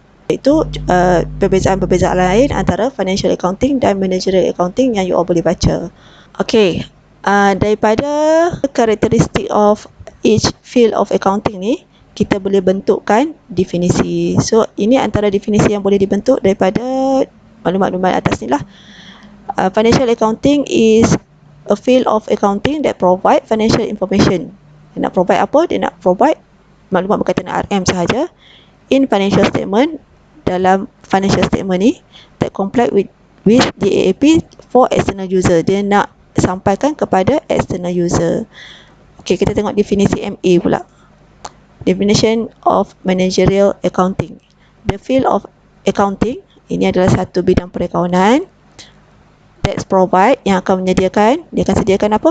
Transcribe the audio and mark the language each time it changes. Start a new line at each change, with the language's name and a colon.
Malay: Itu perbezaan-perbezaan lain antara financial accounting dan managerial accounting yang
English: you all
Malay: boleh baca. Okey, daripada karakteristik of each field of accounting ni, kita boleh bentukkan definisi. So, ini antara definisi yang boleh dibentuk daripada maklumat-maklumat atas ni lah.
English: Financial accounting is a field of accounting that provide financial information.
Malay: Dia nak provide apa? Dia nak provide maklumat berkaitan dengan RM sahaja in financial statement, dalam financial statement ni
English: that comply with GAAP for external user.
Malay: Dia nak sampaikan kepada external user. Okey, kita tengok definisi MA pula.
English: Definition of managerial accounting. The field of accounting,
Malay: ini adalah satu bidang perakaunan
English: that provide,
Malay: yang akan menyediakan, dia akan sediakan apa?